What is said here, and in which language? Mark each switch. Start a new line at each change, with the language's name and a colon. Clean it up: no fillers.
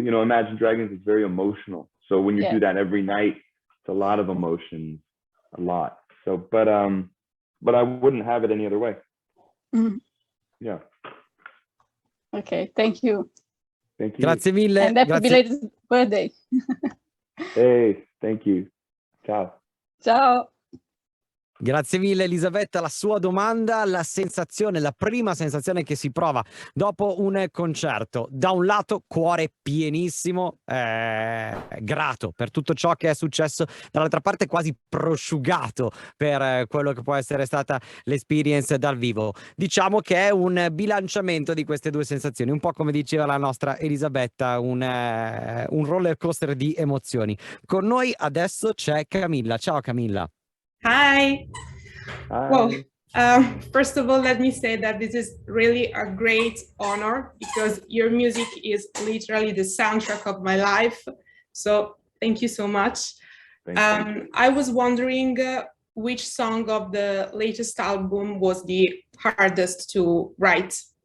English: Imagine Dragons is very emotional. So when you do that every night, it's a lot of emotions, a lot. So, but I wouldn't have it any other way. Yeah. Okay, thank you. Thank you. Grazie mille. And happy belated birthday. Hey, thank you.
Italian: Ciao.
English: Ciao.
Italian: Grazie mille Elisabetta, la sua domanda, la prima sensazione che si prova dopo un concerto. Da un lato cuore pienissimo, grato per tutto ciò che è successo, dall'altra parte quasi prosciugato per quello che può essere stata l'
English: esperience
Italian: dal vivo. Diciamo che è un bilanciamento di queste due sensazioni, un po' come diceva la nostra Elisabetta, un
English: roller coaster
Italian: di emozioni. Con noi adesso c'è Camilla. Ciao Camilla.
English: Hi. Hi. Well, first of all, let me say that this is really a great honor because your music is literally the soundtrack of my life. So thank you so much. I was wondering which song of the latest album was the hardest to write?